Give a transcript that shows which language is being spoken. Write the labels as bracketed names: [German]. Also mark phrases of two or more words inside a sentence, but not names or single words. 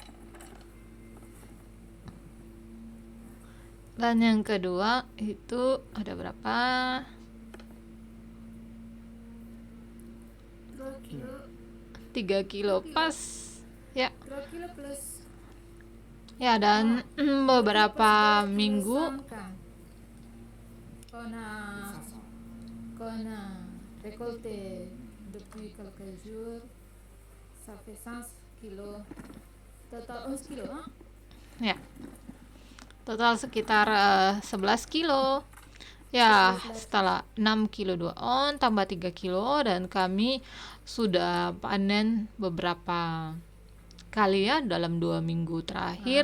[Indonesian] Dan yang kedua itu ada berapa? 3 kilo pas ya. Ya, dan beberapa minggu [French] qu'on a récolté depuis quelques jours, ça fait 100 kilo, total 11 kilo, hein? [Indonesian] Ya, total sekitar 11 kilo. Ya, setelah 6 kilo 2 on tambah 3 kilo, dan kami sudah panen beberapa kali ya dalam 2 minggu terakhir.